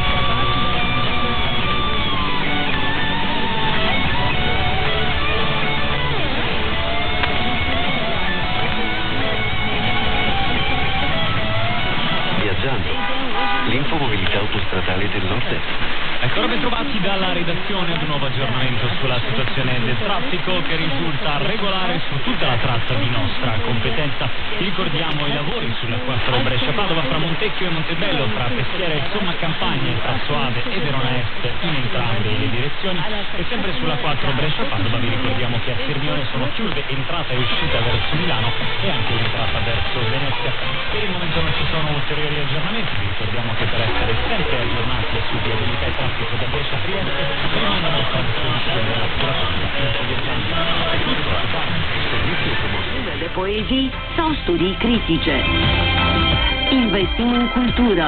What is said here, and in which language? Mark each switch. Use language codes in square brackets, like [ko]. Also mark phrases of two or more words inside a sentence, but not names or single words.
[it] L'infomobilità autostradale del Nord-Est. Ecco, ben trovati dalla redazione ad un nuovo aggiornamento sulla situazione del traffico che risulta regolare su tutta la tratta di nostra competenza. Ricordiamo i lavori sulla 4 Brescia-Padova fra Montecchio e Montebello, fra Peschiera e Somma Campagna, in Tasso Ave e Verona Est in entrambe le direzioni. E sempre sulla 4 Brescia-Padova vi ricordiamo che a Sirmione sono chiuse entrata e uscita verso Milano e anche l'entrata verso Venezia. Per il momento non ci sono ulteriori aggiornamenti, vi ricordiamo che per essere sempre aggiornati su viabilità e traffico da Brescia a Trieste rimane a vostra disposizione la [ro] Volume de poezii sau studii critice. Investim în cultură.